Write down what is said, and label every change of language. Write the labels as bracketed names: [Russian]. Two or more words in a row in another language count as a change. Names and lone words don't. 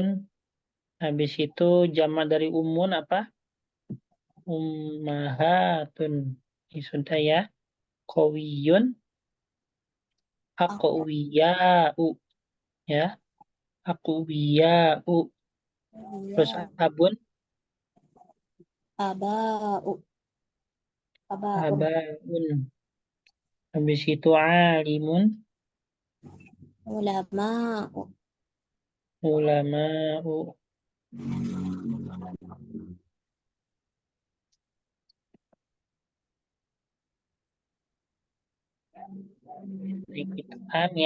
[Indonesian] Habis itu jamak dari umun apa? Ummahatun. Ini sudah ya. [Arabic] Qawiyun. Aqwiya'u. Ya. Aqwiya'u. [Indonesian] Terus Ya. [Arabic] abun, Aba'u. Aba'un. [Indonesian] abaun. Habis itu alimun, [Arabic] Ulama'u. ulama'u. [Indonesian] Baik, itu paham ya.